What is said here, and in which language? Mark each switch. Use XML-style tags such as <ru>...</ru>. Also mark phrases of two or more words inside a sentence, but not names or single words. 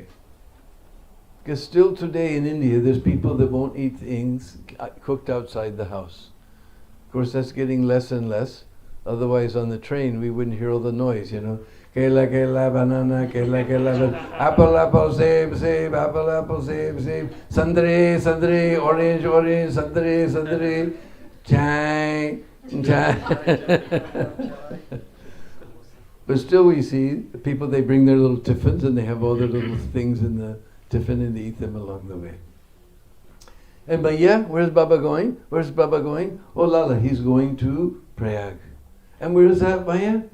<en>Because still today in India, there's people that won't eat things cooked outside the house. Of course, that's getting less and less. Otherwise, on the train, we wouldn't hear all the noise, you know.</en> <hi>केला, केला, banana, केला, केला,</hi> <en>apple, apple,</en> <hi>सेब, सेब,</hi> <en>apple, apple,</en> <hi>सेब, सेब, संतरे, संतरे,</hi> <en>orange, orange,</en> <hi>संतरे, संतरे, चाय, चाय.</hi> <en>But still we see the people, they bring their little tiffins and they have all their little things in the tiffin and they eat them along the way. And Bhaiya, where's Baba going? Where's Baba going? Oh Lala, he's going to Prayag. And where is that, Bhaiya?</en>